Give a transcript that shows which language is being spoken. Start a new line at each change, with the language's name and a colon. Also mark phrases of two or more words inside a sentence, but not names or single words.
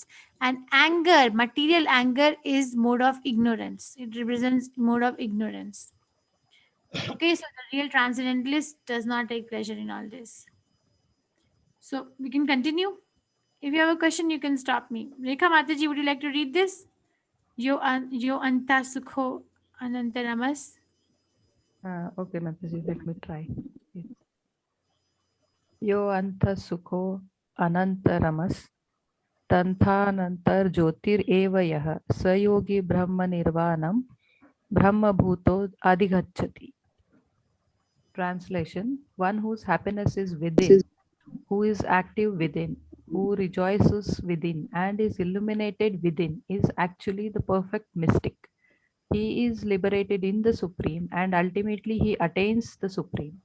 English: And anger, material anger, is mode of ignorance. It represents mode of ignorance. Okay, so the real transcendentalist does not take pleasure in all this. So we can continue. If you have a question, you can stop me. Rekha Mataji, would you like to read this?
Sanskrit: Yo anta sukho anantaramas.
English: Okay, Mataji, let me try.
Sanskrit: Yo anta sukho anantaramas tanthanantar jyotir eva yah sayogi brahma nirvanam brahma bhuto adhigacchati.
English: Translation: one whose happiness is within, who is active within, who rejoices within, and is illuminated within, is actually the perfect mystic. He is liberated in the Supreme, and ultimately he attains the Supreme.